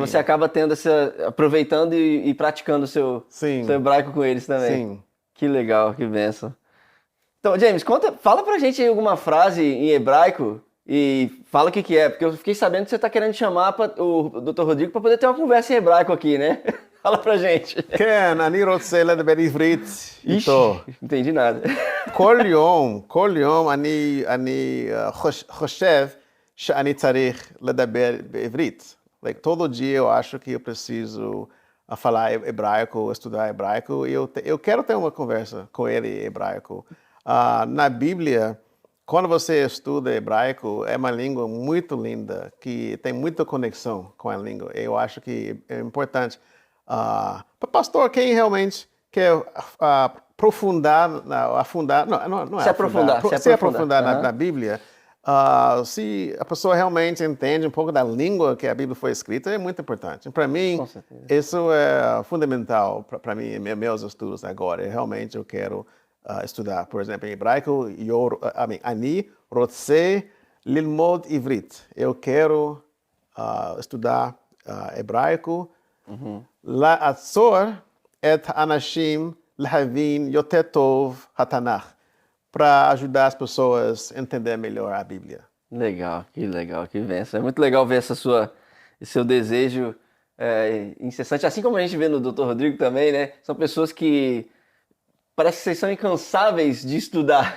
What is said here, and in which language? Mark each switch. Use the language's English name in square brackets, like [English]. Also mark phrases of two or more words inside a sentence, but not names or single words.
[Portuguese] você acaba tendo aproveitando e praticando o seu hebraico com eles também. Sim. Que legal, que bênção. Então, James, fala pra gente aí alguma frase em hebraico e fala o que é, porque eu fiquei sabendo que você tá querendo chamar o Dr. Rodrigo para poder ter uma conversa em hebraico aqui, né? Fala pra gente. [Hebrew] כן, אני רוצה לדבר עברית איתו. [Portuguese] Entendi nada. [Hebrew] כל יום אני חושב שאני צריך לדבר בעברית. [Portuguese] Like, todo dia eu acho que eu preciso falar hebraico, estudar hebraico, e eu quero ter uma conversa com ele em hebraico. Na Bíblia, quando você estuda hebraico, é uma língua muito linda, que tem muita conexão com a língua. Eu acho que é importante. Para pastor, quem realmente quer se aprofundar na Bíblia, se a pessoa realmente entende um pouco da língua que a Bíblia foi escrita, é muito importante. Para mim, isso é fundamental para mim, meus estudos agora. Realmente eu quero estudar, por exemplo, em hebraico, [Hebrew] אני רוצה ללמוד עברית. [Portuguese] Eu quero estudar hebraico, [Hebrew] לעצור את האנשים להבין יותר טוב התנ"ך, [Portuguese] para ajudar as pessoas a entender melhor a Bíblia. Legal, que bênção. É muito legal ver esse seu desejo incessante, assim como a gente vê no Dr. Rodrigo também, né? São pessoas que parece que vocês são incansáveis de estudar.